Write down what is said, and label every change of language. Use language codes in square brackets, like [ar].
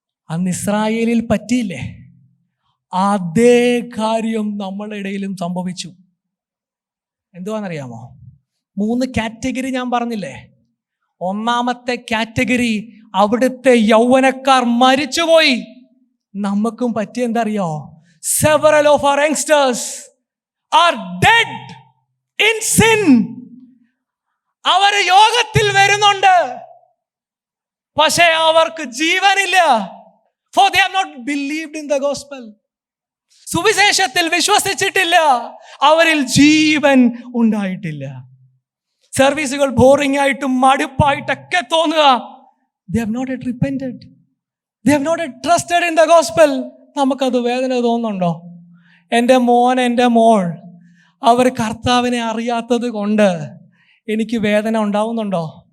[ml] അന്ന് ഇസ്രായേലിൽ പറ്റിയില്ലേ, അതേ കാര്യം നമ്മളുടെ ഇടയിലും സംഭവിച്ചു. എന്തുവാണെന്നറിയാമോ? 3 കാറ്റഗറി ഞാൻ പറഞ്ഞില്ലേ. ഒന്നാമത്തെ കാറ്റഗറി, അവിടുത്തെ യൗവനക്കാർ മരിച്ചുപോയി. നമുക്കും പറ്റിയ എന്താ അറിയോ? [en] Several of our youngsters are dead in sin. [ml] അവർ യോഗത്തിൽ വരുന്നുണ്ട്, പക്ഷേ അവർക്ക് ജീവനില്ല. [en] For they have not believed in the gospel. [ml] സുവിശേഷത്തിൽ വിശ്വസിച്ചിട്ടില്ല, അവരിൽ ജീവൻ ഉണ്ടായിട്ടില്ല. സർവീസുകൾ ബോറിംഗ് ആയിട്ടും മടുപ്പായിട്ടൊക്കെ തോന്നുക. [en] They have not yet repented. They have not yet trusted in the gospel. [ml] നമുക്കത് വേദന തോന്നുന്നുണ്ടോ? എൻ്റെ മോൻ, എൻ്റെ മോൾ, അവർ കർത്താവിനെ അറിയാത്തത് കൊണ്ട് എനിക്ക് വേദന ഉണ്ടാവുന്നുണ്ടോ?